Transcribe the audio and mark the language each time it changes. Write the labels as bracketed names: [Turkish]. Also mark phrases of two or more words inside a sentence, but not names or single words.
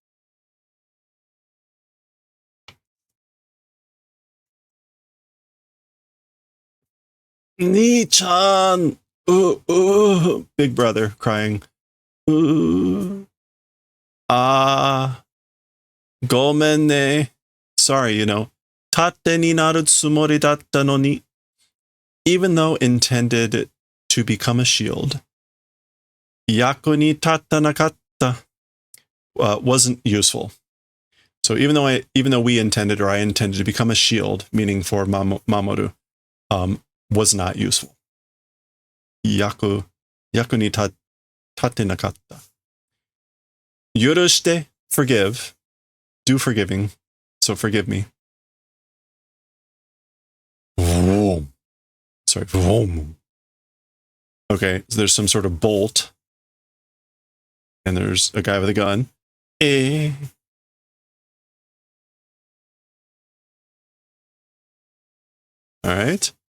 [Japanese] Ni-chan. [English] Big brother crying. [Japanese] ごめんね. Sorry, 盾になるつもりだったのに. [English] Even though intended to become a shield. [Japanese] 役に立った なかった. [English] wasn't useful. So even though we intended, or I intended to become a shield, meaning for Mamoru, was not useful. [Japanese] 役に立て なかった. Yurushite, [English] forgive. Do forgiving. So forgive me. Sorry. Okay, so there's some sort of bolt. And there's a guy with a gun. All right.